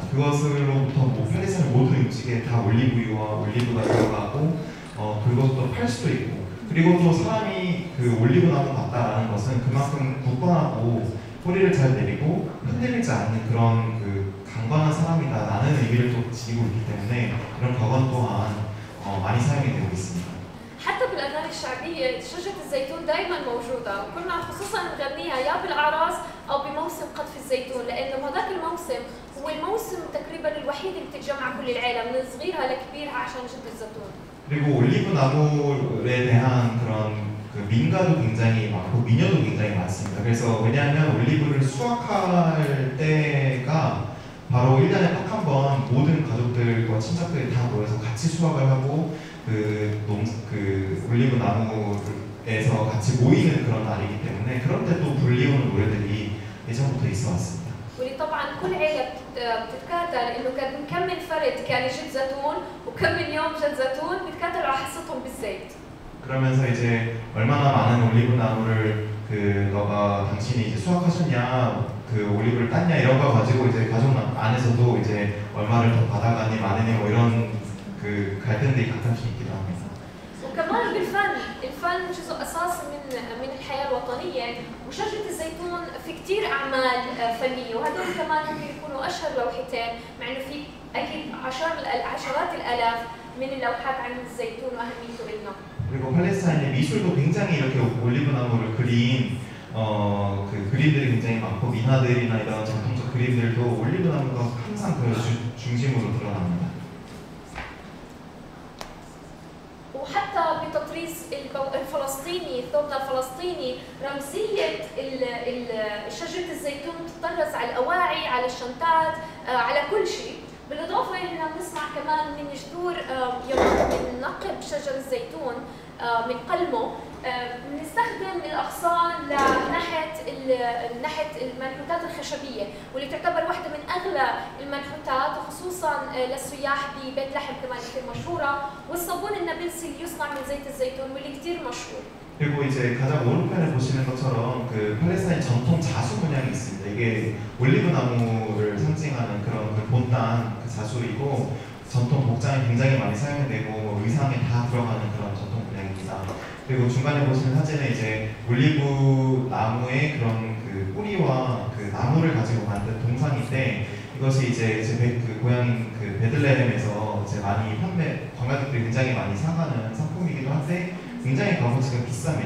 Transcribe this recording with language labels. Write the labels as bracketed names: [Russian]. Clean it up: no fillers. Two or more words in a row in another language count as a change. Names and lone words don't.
[Korean] 그것으로부터 팔레스타인 모든 음식에 다 올리브유와 올리브가 들어가고 그것도 팔 수도 있고 그리고 또 사람이 그 올리브 나무 같다라는 것은 그만큼 굳건하고 뿌리를 잘 내리고 흔들리지 않는 그런 그 강건한 사람이다라는 의미를 또 지니고 있기 때문에 이런 격언 또한 많이 사용이 되고 있습니다. [Arabic] حتى بالاغاني الشعبيه شجره الزيتون دائما موجوده وكنا خصوصا نغنيها يا بالاعراس او بموسم قطف الزيتون لانه هذاك الموسم هو الموسم تقريبا الوحيد اللي بتتجمع كل العالم من صغيرها لكبيرها عشان جد الزيتون. [Korean] 그리고 올리브 나물에 대한 그런 그 민가도 굉장히 많고 미녀도 굉장히 많습니다. 그래서 왜냐하면 올리브를 수확할 때가 바로 1년에 딱 한 번 모든 가족들과 친척들이 다 모여서 같이 수확을 하고 그 올리브 나무에서 같이 모이는 그런 날이기 때문에 그런 때 또 불리우는 노래들이 예전부터 있어 왔습니다. [Arabic] واللي طبعا كل عيله بتتكاتل انه كم من فرد كان يجد زيتون وكم من يوم جد زيتون بيتكاتلوا على حصتهم بالزيت. [Korean] 그러면서 이제 얼마나 많은 올리브 나무를 너가 당신이 이제 수확하셨냐, 그 올리브를 땄냐 이런 거 가지고 이제 가족 안에서도 이제 얼마를 더 받아가니 많으니 뭐 이런 그 갈등들이 가끔씩 있기도 합니다. [Arabic] وكمان بالفن، الفن جزء اساسي من الحياه الوطنيه وشجره الزيتون في كثير اعمال فنيه وهدول كمان ممكن يكونوا اشهر لوحتين مع انه في اكيد عشرات الالاف من اللوحات عن الزيتون واهميته لنا. [Korean] 그리고 팔레스타인의 미술도 굉장히 이렇게 올리브 나무를 그린 그 그림들이 굉장히 많고 민화들이나 이런 전통적 그림들도 올리브 나무가 항상 그 중심으로 드러납니다. [Arabic] وحتى بتطريز الفلسطيني، ثوبنا الفلسطيني رمزية شجرة الزيتون تطرز على الأواعي، على الشنطات، على كل شيء. بالإضافة إننا بنسمع كمان من جذور من نقب شجر الزيتون من قلمه بنستخدم الأغصان ناحية المنحوتات الخشبية واللي تعتبر واحدة من أغلى المنحوتات وخصوصا للسياح ببيت لحم كمان كثير مشهورة والصابون النابلسي اللي يصنع من زيت الزيتون واللي كثير مشهور. [Korean] 그리고 이제 가장 오른편에 보시는 것처럼 그 팔레스타인 전통 자수 문양이 있습니다. 이게 올리브 나무를 상징하는 그런 그 본단 그 자수이고 전통 복장에 굉장히 많이 사용되고 의상에 다 들어가는 그런 전통 문양입니다. 그리고 중간에 보시는 사진은 이제 올리브 나무의 그런 그 뿌리와 그 나무를 가지고 만든 동상인데 이것이 이제 그 고향인 그 베들레헴에서 이제 많이 관광객들이 굉장히 많이 사가는 상품이기도 한데 굉장히 값어치가 비쌉니다.